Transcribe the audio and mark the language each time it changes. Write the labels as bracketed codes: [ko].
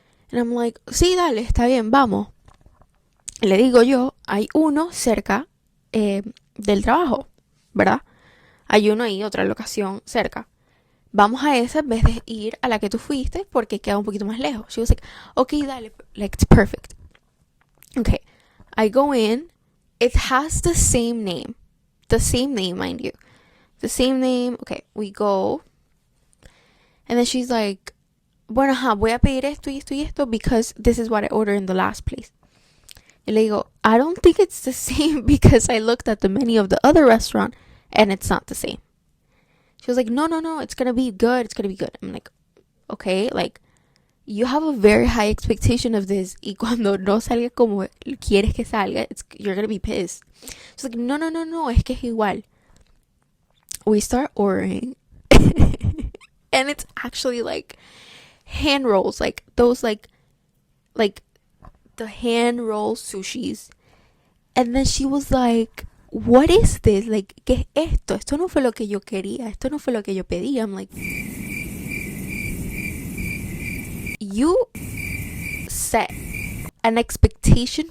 [en] And I'm like, [es] sí, dale, está bien, vamos. Le digo yo, hay uno cerca del trabajo, ¿verdad? Hay uno ahí, otra locación cerca. Vamos a esa en vez de ir a la que tú fuiste porque queda un poquito más lejos. [en] She was like, okay, dale, like, it's perfect. Okay, I go in. It has the same name. The same name, mind you. The same name. Okay, we go. And then she's like, [es] bueno, voy a pedir esto y esto [en] y esto because this is what I ordered in the last place. [es] Y le digo, [en] I don't think it's the same because I looked at the menu of the other restaurant and it's not the same. She was like, no, it's gonna be good. It's gonna be good. I'm like, okay, like, you have a very high expectation of this. [es] Y cuando no salga como quieres que salga, [en] you're gonna be pissed. She's like, no, [es] es que es igual. [en] We start ordering. And it's actually like hand rolls, like those like the hand roll sushis. And then she was like, what is this? [es] Like, ¿qué es esto? Esto no fue lo que yo quería. Esto no fue lo que yo pedí. [en] I'm like, you set an expectation.